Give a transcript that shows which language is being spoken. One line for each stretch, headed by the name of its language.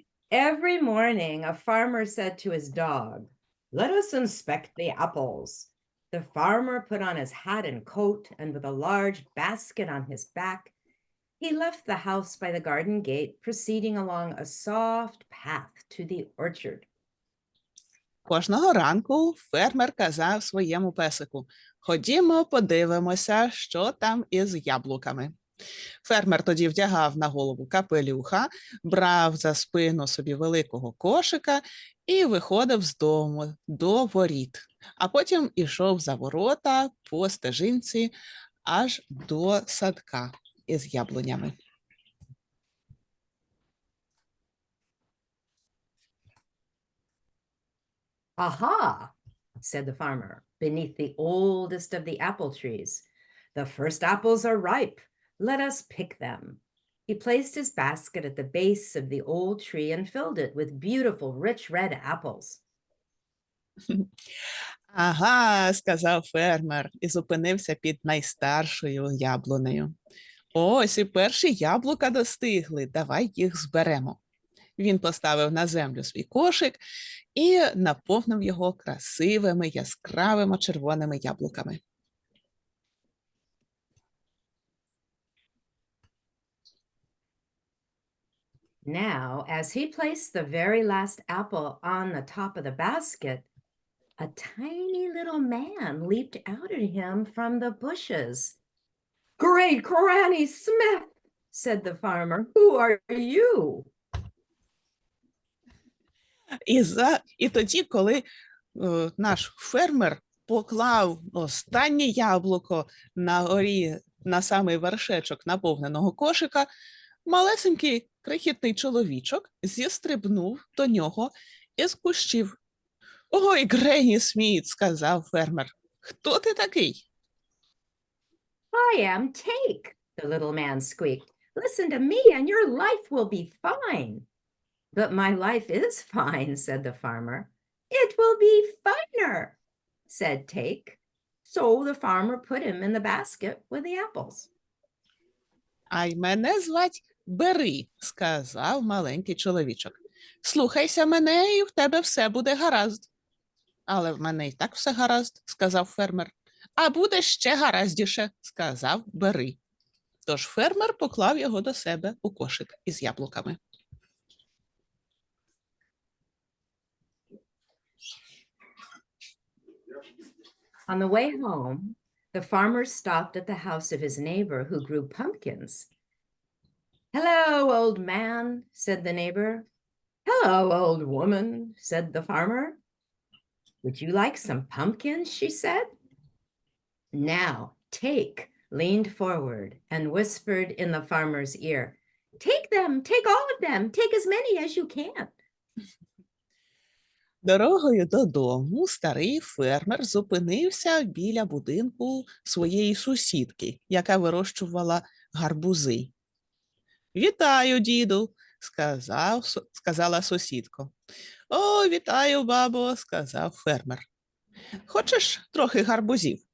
English: Every morning, a farmer said to his dog, "Let us inspect the apples." The farmer put on his hat and coat, and with a large basket on his back, he left the house by the garden gate, proceeding along a soft path to the orchard.
Ukrainian: Кожного ранку фермер казав своєму песику: «Ходімо, подивимося, що там із яблуками». Фермер тоді вдягав на голову капелюха, брав за спину собі великого кошика і виходив з дому до воріт, а потім ішов за ворота по стежинці аж до садка із яблунями.
English: Aha, said the farmer, beneath the oldest of the apple trees. The first apples are ripe. Let us pick them. He placed his basket at the base of the old tree and filled it with beautiful, rich red apples.
Ukrainian: «Ага», – сказав фермер і зупинився під найстаршою яблунею. «Ось і перші яблука достигли, давай їх зберемо». Він поставив на землю свій кошик і наповнив його красивими яскравими червоними яблуками.
English: Now, as he placed the very last apple on the top of the basket, a tiny little man leaped out at him from the bushes. "Great Granny Smith," said the farmer, "who are you?"
Ukrainian: І тоді, коли наш фермер поклав останнє яблуко на горі, на самий вершечок наповненого кошика, малесенький крихітний чоловічок зістрибнув до нього із кущів. «Ой, Гренні Сміт», – сказав фермер, – «хто ти такий?»
English: "I am Take," the little man squeaked. "Listen to me and your life will be fine." "But my life is fine," said the farmer. "It will be finer," said Take. So the farmer put him in the basket with the apples.
Ukrainian: «А й мене звать Бери», – сказав маленький чоловічок. «Слухайся мене, і в тебе все буде гаразд». «Але в мене і так все гаразд», – сказав фермер. «А буде ще гараздіше», – сказав Бери. Тож фермер поклав його до себе у кошик із яблуками.
English: On the way home, the farmer stopped at the house of his neighbor who grew pumpkins. "Hello, old man," said the neighbor. "Hello, old woman," said the farmer. "Would you like some pumpkins?" she said. Now, Take leaned forward and whispered in the farmer's ear, Take them, take all of them, take as many as you can.
Ukrainian: Дорогою додому старий фермер зупинився біля будинку своєї сусідки, яка вирощувала гарбузи. «Вітаю, діду», сказала сусідка. «О, вітаю, бабо», сказав фермер. «Хочеш трохи гарбузів?»